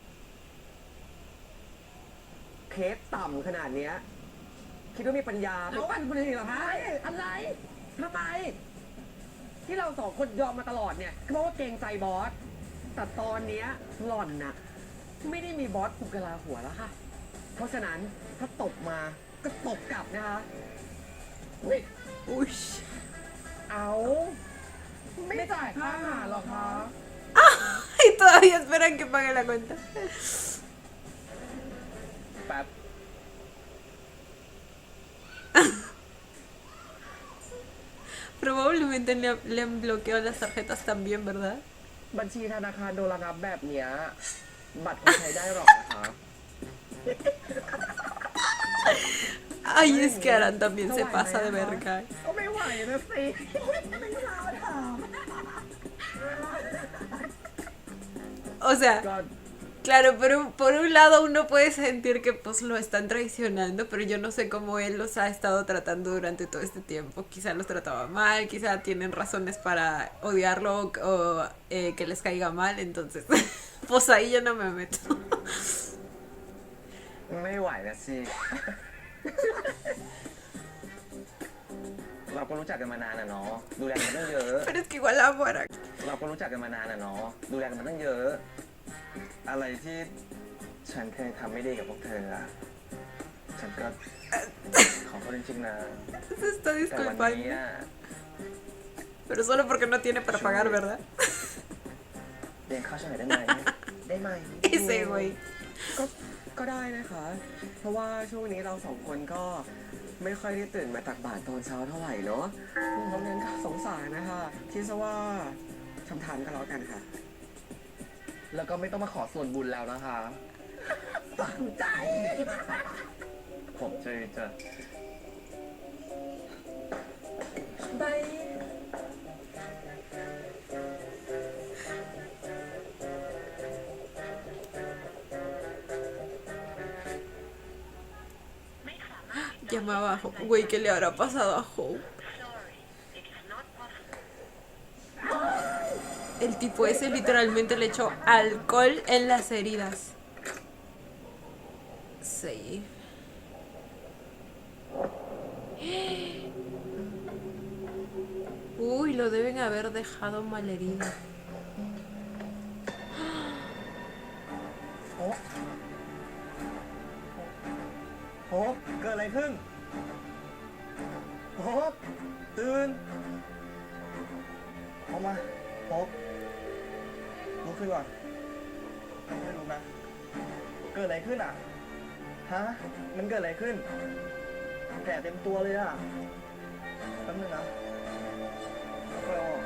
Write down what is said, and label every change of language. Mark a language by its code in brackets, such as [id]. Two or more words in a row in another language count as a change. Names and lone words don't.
[th] เคสต่ำขนาดเนี้ยคิดว่ามีปัญญาไปปั้นคนอื่นเหรอคะอะไรทำไมที่เรา2 คนยอมมาตลอดเนี่ยก็เพราะว่าเกรงใจบอส แต่ตอนเนี้ยหล่อนน่ะไม่ได้มีบอสผูกกะลาหัวแล้วค่ะ เพราะฉะนั้นถ้าตบมาก็ตบกลับนะคะอุ๊ย [es] Uy. [th] เอาไม่จ่ายค่าอาหารหรอคะ [es] Y todavía esperan que pague la cuenta. [th] แป๊บ [es] Probablemente le han bloqueado las tarjetas también, ¿verdad? [th] บัญชีธนาคารโดนระงับแบบเนี้ยบัตรไม่ใช้ได้หรอกนะคะ [es] Ay, es que Aran también se pasa de verga. [th] ก็ไม่ไหวนะสิ [es] O sea, [th] ก็ [es] claro, pero por un lado uno puede sentir que pues lo están traicionando, pero yo no sé cómo él los ha estado tratando durante todo este tiempo. Quizá los trataba mal, quizá tienen razones para odiarlo o que les caiga mal, entonces pues ahí yo no me meto. [th] ไม่ไหวนะสิ เราก็รู้จักกันมานานอะเนาะดูแลกันมาตั้งเยอะ [es] Pero es que igual amo a Aran. [th] เราก็รู้จักกันมานานอะเนาะดูแลกันมาตั้งเยอะ อะไรที่ฉันเคยทำไม่ดีกับพวกเธออะฉันก็ขอโทษจริงๆนะ [es] Se está [th] แต่วันนี้ [es] disculpando. [th] อะ [es] Pero solo porque no tiene para pagar, ¿verdad? [th] เรียนข้าวฉันหน่อยได้ไหม ได้ไหม [es] Ese güey. [th] ก็ได้นะคะ เพราะว่าช่วงนี้เราสองคนก็ไม่ค่อยได้ตื่นมาตักบาตรตอนเช้าเท่าไหร่เนาะเพราะงั้นก็สงสารนะคะคิดซะว่าทำทานกันแล้วกันค่ะ แล้วก็ไม่ต้องมาขอส่วนบุญแล้วนะคะ ผมจะ [es] Llamaba a Hope. Güey, ¿qué le habrá pasado a Hope? El tipo ese literalmente le echó alcohol en las heridas. Sí. Uy, lo deben haber dejado malherido. [th] โฮปเกิดอะไรขึ้นโฮปตื่นออกมาโฮปลุกขึ้นก่อนไม่รู้นะเกิดอะไรขึ้นอ่ะฮะมันเกิดอะไรขึ้นแผลเต็มตัวเลยอ่ะแป๊บนึงนะแล้วก็